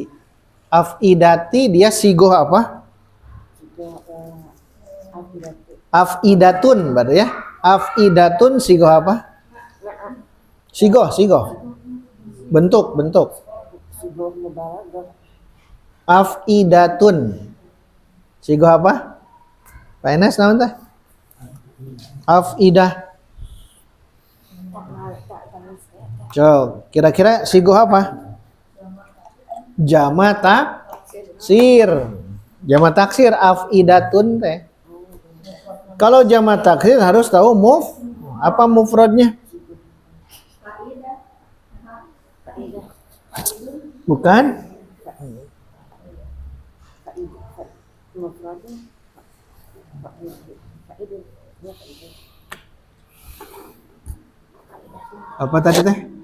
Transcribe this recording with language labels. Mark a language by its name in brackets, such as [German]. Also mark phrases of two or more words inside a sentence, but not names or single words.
[Indonesian] Af'idati dia sigoh apa? Af'idatun berarti ya. Af'idatun sigoh apa? Sigoh. Bentuk. Af'idatun. Sigoh apa? [Sundanese] Pak Enes naon teh? [Indonesian] Af'idah. Coba, kira-kira sigoh apa? [Arabic] Jama taksir. Jama taksir af'idatun teh. [Indonesian] Kalau [Arabic] jama taksir [Indonesian] harus tahu apa mufradnya? Bukan? Apa tadi teh?